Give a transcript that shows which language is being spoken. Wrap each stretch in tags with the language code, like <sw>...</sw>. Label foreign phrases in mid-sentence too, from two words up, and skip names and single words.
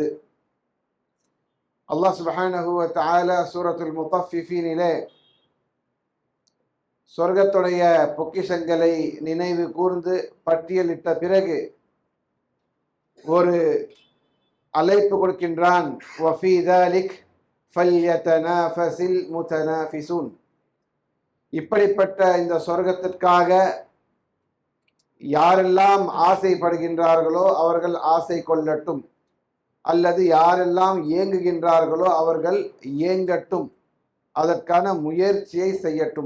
<ar>الله سبحانه وتعالى</ar> <ta>சூரத்துல் முத்தஃபிஃபீனிலே சொர்க்கத்துடைய பொக்கிஷங்களை நினைவு கூர்ந்து பட்டியலிட்ட பிறகு ஒரு அழைப்பு கொடுக்கின்றான்,</ta> <ar>وفي ذلك فليتنافس المتنافسون.</ar> <ta>இப்படிப்பட்ட இந்த சொர்க்கத்திற்காக யாரெல்லாம் ஆசைப்படுகின்றார்களோ அவர்கள் ஆசை கொள்ளட்டும், அல்லது யாரெல்லாம் ஏங்குகின்றார்களோ அவர்கள் ஏங்கட்டும், அதற்கான முயற்சியை செய்யட்டும்.</ta>